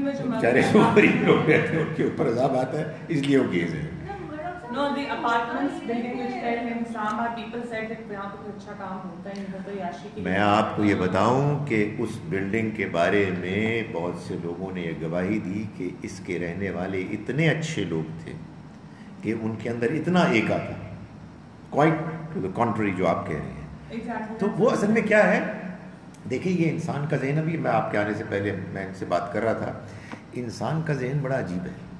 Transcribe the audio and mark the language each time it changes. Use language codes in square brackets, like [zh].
[ur] بیچارے غریب لوگ رہتے ہیں، ان کے اوپر عذاب آتا ہے، اس لیے وہ گیز ہیں. [en] No, the apartments building which fell in Islamabad, people said that [ur] یہاں تو اچھا کام ہوتا ہے، ادھر تو عیاشی کی. میں آپ کو یہ بتاؤں کہ اس بلڈنگ کے بارے میں بہت سے لوگوں نے یہ گواہی دی کہ اس کے رہنے والے اتنے اچھے لوگ تھے کہ ان کے اندر اتنا ایکا تھا، [en] quite to the country [ur] جو آپ کہہ رہے ہیں. تو وہ اصل میں کیا ہے، دیکھیں یہ انسان کا ذہن، ابھی میں آپ کے آنے سے پہلے میں ان سے بات کر رہا تھا، انسان کا ذہن بڑا عجیب ہے.